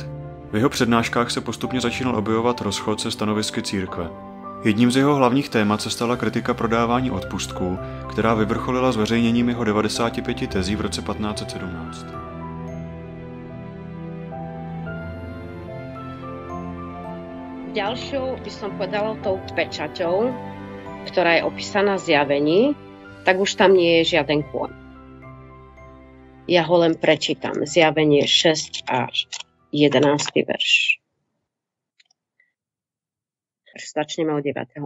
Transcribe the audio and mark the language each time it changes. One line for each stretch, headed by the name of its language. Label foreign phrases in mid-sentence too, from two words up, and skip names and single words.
Czech: V jeho přednáškách se postupně začínal objevovat rozchod se stanovisky církve. Jedním z jeho hlavních témat se stala kritika prodávání odpustků, která vyvrcholila zveřejněním jeho 95 tezí v roce 1517.
Slovak: Ďalšou by som povedala tou pečaťou, ktorá je opísaná v Zjavení, tak už tam nie je žiaden kôň. Ja ho len prečítam. Zjavenie 6 až 11. verš. Začneme od 9.